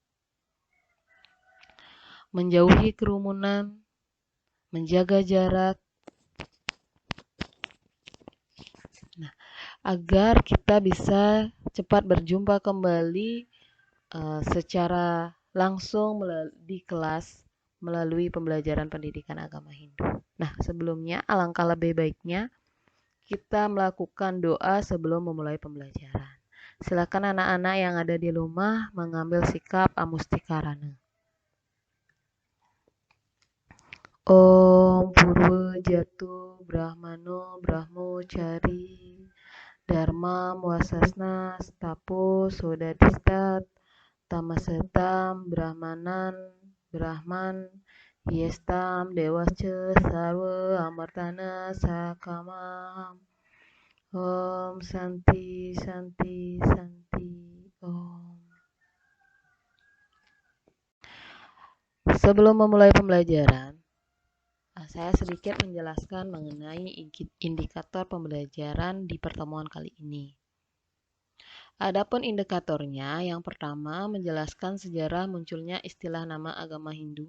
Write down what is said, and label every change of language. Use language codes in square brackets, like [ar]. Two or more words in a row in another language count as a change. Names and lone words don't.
[id] menjauhi kerumunan, menjaga jarak, agar kita bisa cepat berjumpa kembali secara langsung di kelas melalui pembelajaran pendidikan agama Hindu. Nah, sebelumnya alangkah lebih baiknya kita melakukan doa sebelum memulai pembelajaran. Silakan anak-anak yang ada di rumah mengambil sikap amustikarana. [sa] Om Purwo Jatu Brahmano Brahmocari Dharma Wasasna Stapo Sodadistat Tamasetam Brahmanan Brahman Yestam Dewasce Sarwa Amartana Sakamam Om Santi Santi Santi Om. [id] Sebelum memulai pembelajaran, saya sedikit menjelaskan mengenai indikator pembelajaran di pertemuan kali ini. Adapun indikatornya, yang pertama menjelaskan sejarah munculnya istilah nama agama Hindu.